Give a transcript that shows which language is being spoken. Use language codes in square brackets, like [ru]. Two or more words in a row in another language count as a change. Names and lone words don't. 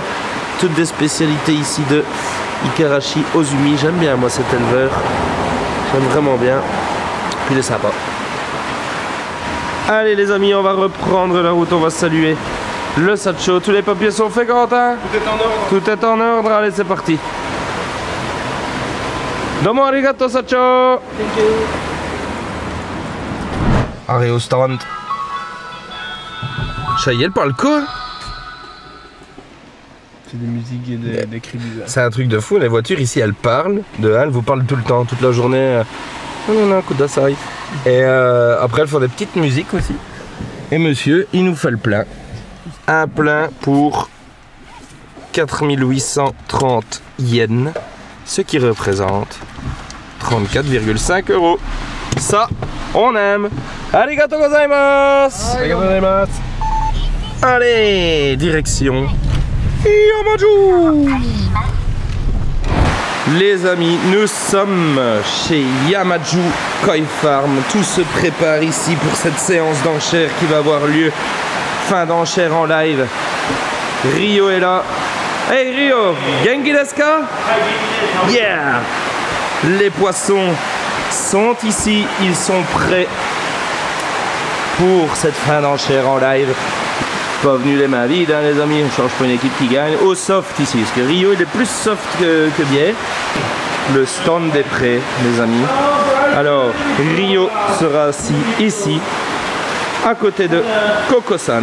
[fr] Toutes des spécialités ici de Ikarashi Ozumi. J'aime bien moi cet éleveur, j'aime vraiment bien, puis il est sympa. Allez les amis, on va reprendre la route, on va saluer le Sacho. Tous les papiers sont faits, Corentin? Tout est en ordre. Tout est en ordre, allez c'est parti. [ja] どうもありがとう社長. [en] Thank you. [fr] Allez au stand. Chayel parle quoi? C'est des musiques et des cris bizarres. C'est un truc de fou, les voitures ici elles parlent, elles vous parlent tout le temps, toute la journée. Non, kudasai. Et après elles font des petites musiques aussi. Et monsieur, il nous fait le plein. Un plein pour 4830 yens, ce qui représente 34,5 €. Ça, on aime. [ja] ありがとうございます. ありがとうございます. [fr] Allez, direction Yamaju. Les amis, nous sommes chez Yamaju Koi Farm. Tout se prépare ici pour cette séance d'enchères qui va avoir lieu. Fin d'enchères en live. Rio est là. Hey Rio, [ja] 元気ですか? Yeah! [fr] Les poissons sont ici, ils sont prêts. pour cette fin d'enchère en live. Pas venu les mains vides, hein, les amis. On change pour une équipe qui gagne. Au soft ici, parce que Rio il est plus soft que bière. Le stand des prêts, les amis. Alors, Rio sera assis ici, à côté de Coco-san.